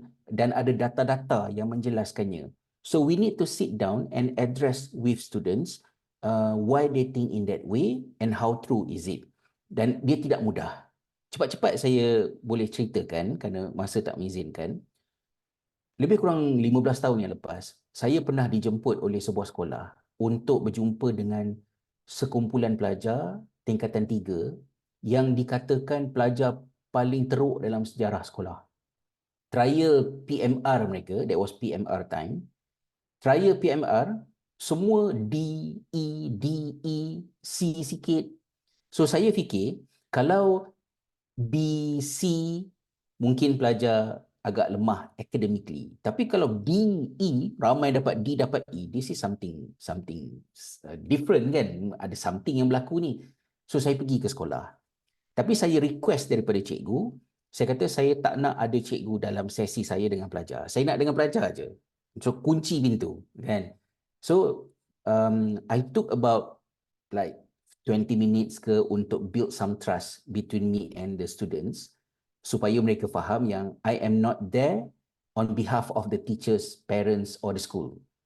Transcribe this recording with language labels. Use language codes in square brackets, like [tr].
[ms] Dan ada data-data yang menjelaskannya. [en] So we need to sit down and address with students why they think in that way and how true is it. [ms] Dan dia tidak mudah. Cepat-cepat saya boleh ceritakan kerana masa tak mengizinkan. Lebih kurang 15 tahun yang lepas, saya pernah dijemput oleh sebuah sekolah untuk berjumpa dengan sekumpulan pelajar tingkatan 3 yang dikatakan pelajar paling teruk dalam sejarah sekolah. Trial PMR mereka, [en] that was PMR time. [ms] Trial PMR, semua D, E, C sikit. So saya fikir, kalau B, C, mungkin pelajar agak lemah academically. Tapi kalau D, E, ramai dapat D, dapat E, [en] this is something different [ms] kan? Ada something yang berlaku ni. So saya pergi ke sekolah. Tapi saya request daripada cikgu, saya kata saya tak nak ada cikgu dalam sesi saya dengan pelajar. Saya nak dengan pelajar je. [en] So [ms] kunci pintu kan. [en] So I took about like 20 minutes ke untuk build some trust between me and the students [ms] supaya mereka faham yang [en] I am not there on behalf of the teachers, parents or the school.